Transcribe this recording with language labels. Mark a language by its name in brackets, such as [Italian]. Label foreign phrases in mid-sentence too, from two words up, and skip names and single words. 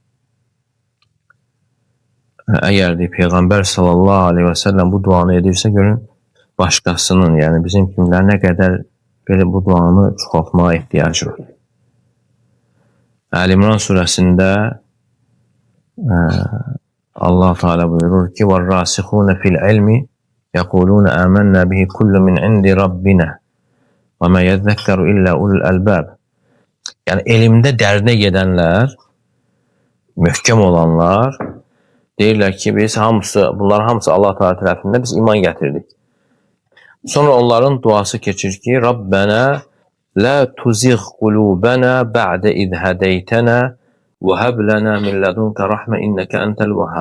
[Azerbaijani] Əgər Peyğəmbər [Arabic] صلى الله عليه وسلم [Azerbaijani] bu duanı edirsə, görün, başqasının, yəni bizim kimlər nə qədər belə bu duanı çoxaltmağa ehtiyacı var. Əl-İmran surəsində Allah Teala buyurur ki, [Arabic] وَالرَّاسِخُونَ فِي الْعِلْمِ يَقُولُونَ آمَنَّا بِهِ كُلُّ مِنْ عِنْدِ رَبِّنَا وما يذكر إلا أولو الألباب. [Azerbaijani] Yəni elmdə dərinə gedənlər, möhkəm olanlar deyirlər ki, biz bunların hamısı Allah Teala tərəfindən biz iman gətirdik. Sonra onların duası keçir ki, [Arabic] ربنا لا تزغ قلوبنا بعد إذ هديتنا وهب لنا من لدنك رحمة إنك أنت الوهاب.